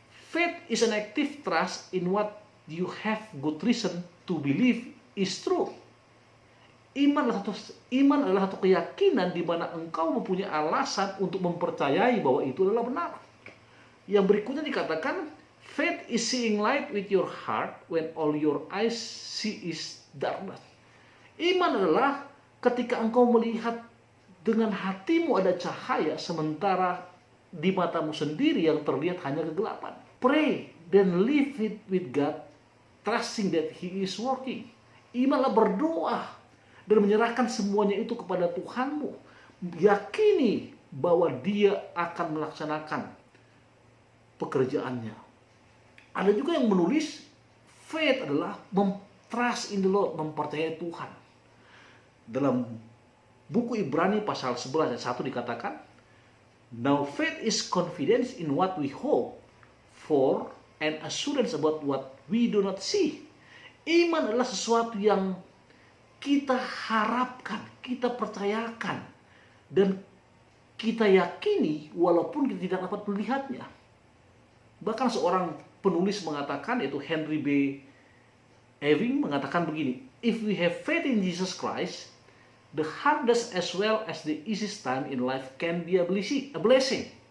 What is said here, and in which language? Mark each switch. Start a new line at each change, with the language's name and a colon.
English: Faith is an active trust in what you have good reason to believe is true.
Indonesian: Iman adalah satu keyakinan di mana engkau mempunyai alasan untuk mempercayai bahwa itu adalah benar. Yang berikutnya dikatakan,
English: faith is seeing light with your heart when all your eyes see is darkness.
Indonesian: Iman adalah ketika engkau melihat dengan hatimu ada cahaya, sementara di matamu sendiri yang terlihat hanya kegelapan.
English: Pray, then live with God, trusting that He is working.
Indonesian: Imanlah berdoa dan menyerahkan semuanya itu kepada Tuhanmu. Yakini bahwa Dia akan melaksanakan pekerjaannya. Ada juga yang menulis,
English: faith
Indonesian: adalah
English: trust in the Lord,
Indonesian: mempercayai Tuhan. Dalam buku Ibrani pasal 11 ayat 1 dikatakan,
English: now faith is confidence in what we hope for and assurance about what we do not see.
Indonesian: Iman adalah sesuatu yang kita harapkan, kita percayakan, dan kita yakini walaupun kita tidak dapat melihatnya. Bahkan seorang penulis mengatakan, yaitu Henry B.
English: Ewing,
Indonesian: mengatakan begini,
English: if we have faith in Jesus Christ, the hardest as well as the easiest time in life can be a blessing.